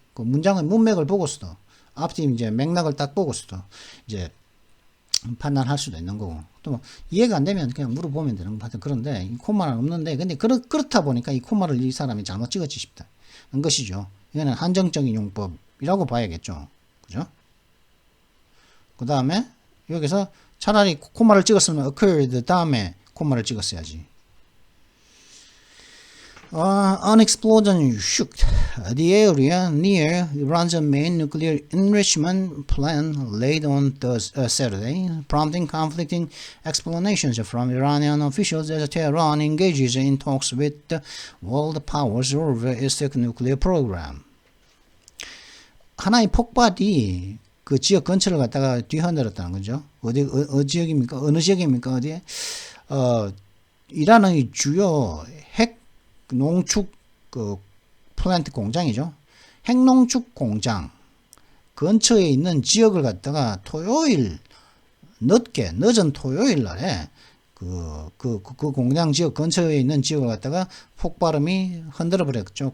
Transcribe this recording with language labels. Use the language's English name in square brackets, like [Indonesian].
[Korean] 그 문장의 문맥을 보고서도 앞뒤 이제 맥락을 딱 보고서도 이제 판단할 수도 있는 거고 또 이해가 안 되면 그냥 물어보면 되는 거 같은 그런데 이 콤마는 없는데 근데 그렇다 보니까 이 콤마를 이 사람이 잘못 찍었지 싶다는 것이죠. 이거는 한정적인 용법이라고 봐야겠죠. 그죠? 그 다음에 여기서 차라리 콤마를 찍었으면 occurred 다음에 콤마를 찍었어야지. [English] An explosion shook the area near Iran's main nuclear enrichment plant late on Saturday, prompting conflicting explanations from Iranian officials as Tehran engages in talks with the world powers over its nuclear program. [Korean] 하나의 폭발이 그 지역 근처를 갖다가 뒤흔들었다는 거죠. 어느 지역입니까? 어디에? 이란의 주요 핵 농축 플랜트 공장이죠. 핵농축 공장 근처에 있는 지역을 갖다가 늦은 토요일 날에 그 공장 지역 근처에 있는 지역을 갖다가 폭발음이 흔들어 버렸죠.